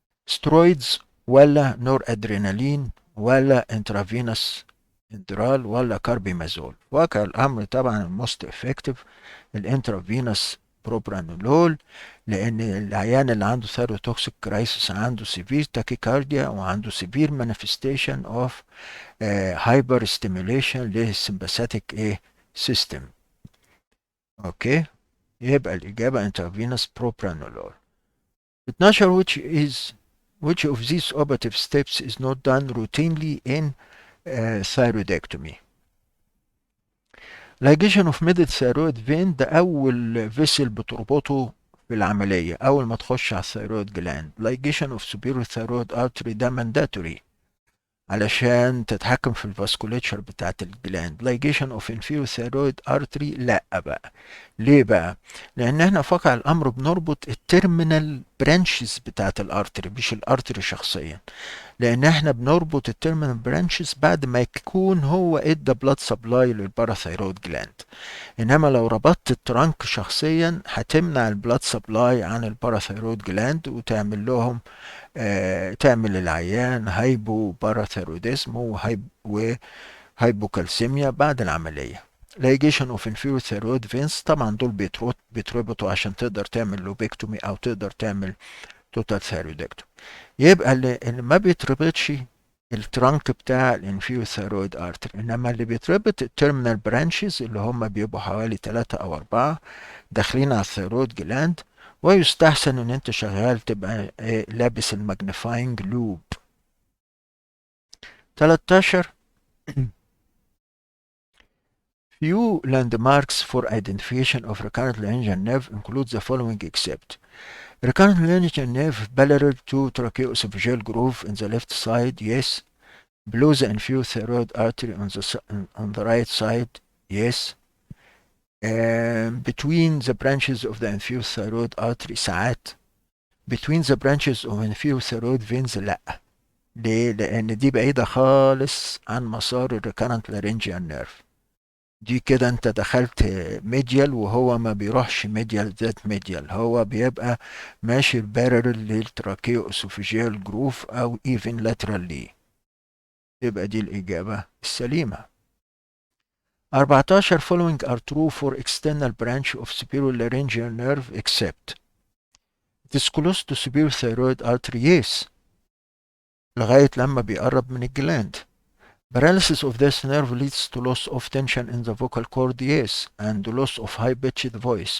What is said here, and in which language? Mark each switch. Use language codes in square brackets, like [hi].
[ar] steroids ولا نور ادرينالين ولا intravenous اندرال ولا كاربيمازول؟ واقع الامر طبعا الموست افكتيف الانترافينوس بروبرانولول، لان العيان اللي عنده ثيروتوكسيك كرايسيس عنده سيفير تاكيكارديا وعنده سيفير مانيفستيشن اوف هايبر ستيميوليشن للسمباثيك سيستم. اوكي، يبقى الاجابه intravenous propranolol. [en] 12 which of these operative steps is not done routinely in thyroidectomy؟ ligation of middle thyroid vein [ar] ده اول فيسل بتربطه في العمليه اول ما تخش على الثيرويد جلاند. [en] ligation of superior thyroid artery [ar] ده mandatory علشان تتحكم في الفاسكوليتشر بتاعت الجلاند. [en] ligation of inferior thyroid artery [ar] لا بقى. ليه بقى؟ لان احنا في واقع الامر بنربط التيرمينال برانشز بتاعت الارتري مش الارتري شخصيا، لان احنا بنربط التيرمينال برانشز بعد ما يكون هو ادى بلاد سبلاي للباراثيرويد جلاند. انما لو ربطت الترانك شخصيا هتمنع البلاد سبلاي عن الباراثيرويد جلاند وتعمل لهم تعمل العيان هايبو باراثيروديزم وهايبوكالسيميا بعد العملية. [en] ligation of inferior thyroid veins [ar] طبعا دول بيتربطوا عشان تقدر تعمل لوبيكتومي او تقدر تعمل توتال ثايرويدكتومي. يبقى اللي ما بيتربطش الترانك بتاع الانفيريور ثايرويد ارتري، انما اللي بيتربط التيرمينال برانشز اللي هم بيبقوا حوالي 3 أو 4 داخلين على الثايرويد جلاند، ويستحسن ان انت شغال تبقى لابس الماجنيفاينج لوب. [en] 13 few landmarks for identification of recurrent laryngeal nerve include the following except recurrent laryngeal nerve parallel to tracheoesophageal groove in the left side, yes. Below the inferior thyroid artery on the right side, yes. Between the branches of the inferior thyroid artery [ar] ساعات. [en] Between the branches of inferior thyroid veins [ar] لا. ليه؟ لأن دي بعيدة خالص عن مسار الريكارنت لارنجيال نيرف. دي كده انت دخلت ميديال وهو ما بيروحش ميديال ذات ميديال، هو بيبقى ماشي بارل للتراكيو اسوفيجيال جروف او ايفن لاترال. يبقى دي الإجابة السليمة. [en] 14 following are true for external branch of superior laryngeal nerve except it is close to superior thyroid artery, yes. [ar] لغاية لما بيقرب من الجلاند. [en] Paralysis of this nerve leads to loss of tension in the vocal cord, yes, and loss of high-pitched voice.